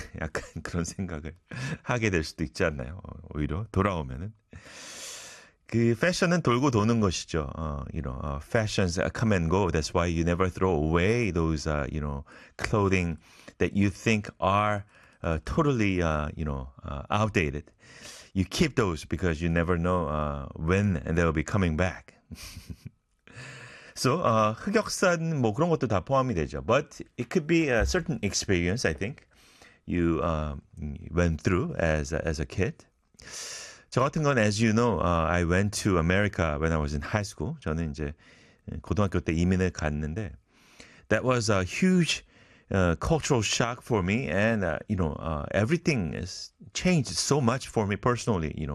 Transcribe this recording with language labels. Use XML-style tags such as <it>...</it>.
<ko>약간 그런 생각을 하게 될 수도 있지 않나요? 오히려 돌아오면은 그 패션은 돌고 도는 것이죠.</ko> <en>Fashions come and go. That's why you never throw away those clothing that you think are totally outdated. You keep those because you never know when they'll be coming back.</en> <ko>So 흑역사는 뭐 그런 것도 다 포함이 되죠.</ko> <en>But it could be a certain experience, I think, you went through as a kid.</en> <ko>저 같은 건</ko> <en>as you know, I went to America when I was in high school.</en> <ko>저는 이제 고등학교 때 이민을 갔는데</ko> <en>that was a huge cultural shock for me, and everything has changed so much for me personally.</en>